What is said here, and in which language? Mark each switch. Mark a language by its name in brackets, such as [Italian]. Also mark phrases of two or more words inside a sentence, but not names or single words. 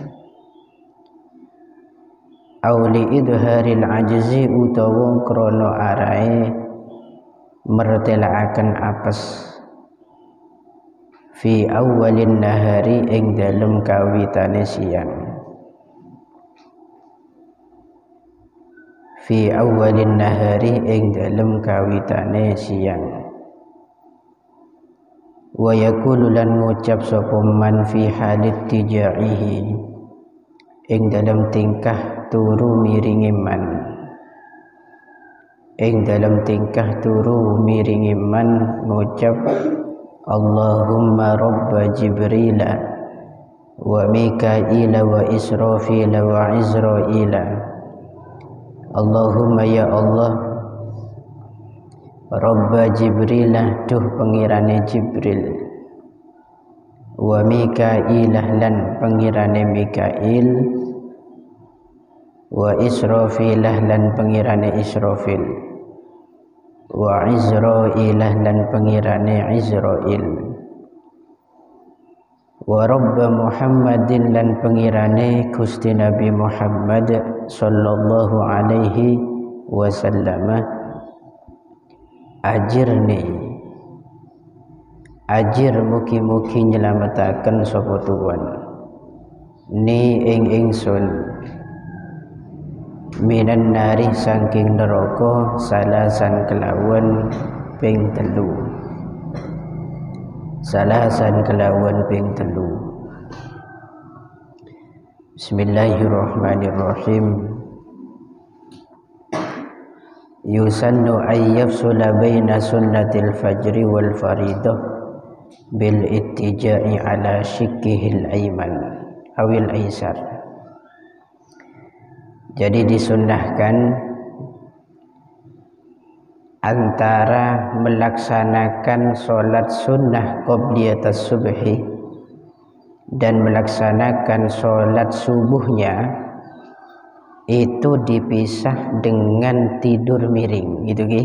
[Arabic] أو لإظهار العجز [Javanese] utawa krana arae mertelaaken apes [Arabic] في أول النهار [Javanese] ing dalem kawitane siang, [Arabic] في أول النهار [Javanese] ing dalem kawitane siang. [Arabic] ويقول [Javanese] lan ngucap sapa [Arabic] من في حال اضطجاعه [Javanese] ing dalam tingkah turu miringi man, ing dalam tingkah turu miringi man ngucap [Arabic] اللهم رب جبريل وميكائيل وإسرافيل وعزرائيل. اللهم يا الله, رب جبريل [Javanese] duh pengirane Jibril, [Arabic] وميكائيل [Javanese] lan pengirane Mikail, [Arabic] وإسرافيل [Javanese] lan pengirane Israfil, [Arabic] وعزرائيل [Javanese] lan pengirane Izrail, [Arabic] ورب محمد [Javanese] lan pengirane Gusti Nabi Muhammad [Arabic] صلى الله عليه وسلم. Ajirni, [Javanese] ajir mugi-mugi nyelametaken sapa Tuhan ni ing ingsun [Arabic] من النار [Javanese] saking neraka salasan kelawan ping telu, salasan kelawan ping telu. [Arabic] Bismillahirrahmanirrahim. يسن أن يفصل بين سنة الفجر والفريضة بالاضطجاع على شقه الأيمن أو الأيسر. [Indonesian] Jadi disunnahkan antara melaksanakan sholat sunnah qobliyatas subhi dan melaksanakan sholat subuhnya itu dipisah dengan tidur miring, gitu ki.